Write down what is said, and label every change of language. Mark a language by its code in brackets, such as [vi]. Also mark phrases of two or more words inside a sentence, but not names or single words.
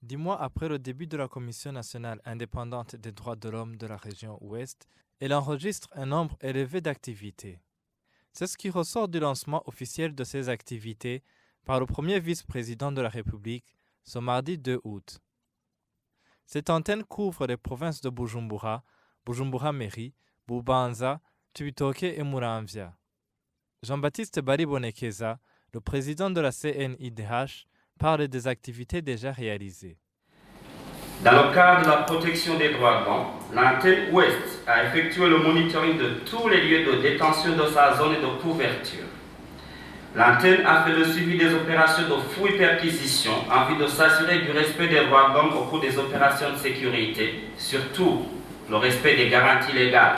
[fr] mois après le début de la Commission nationale indépendante des droits de l'homme de la région Ouest, elle enregistre un nombre élevé d'activités. C'est ce qui ressort du lancement officiel de ces activités par le premier vice-président de la République ce mardi 2 août. Cette antenne couvre les provinces de Bujumbura, Bujumbura-Mairie, Bubanza, Cibitoke et Muramvya. Jean-Baptiste Baribonekeza, le président de la CNIDH, parle des activités déjà réalisées. Dans le cadre de la protection des droits de l'homme, l'antenne Ouest a effectué le monitoring de tous les lieux de détention de sa zone de couverture. L'antenne a fait le suivi des opérations de fouille-perquisition en vue de s'assurer du respect des droits de l'homme au cours des opérations de sécurité, surtout le respect des garanties légales.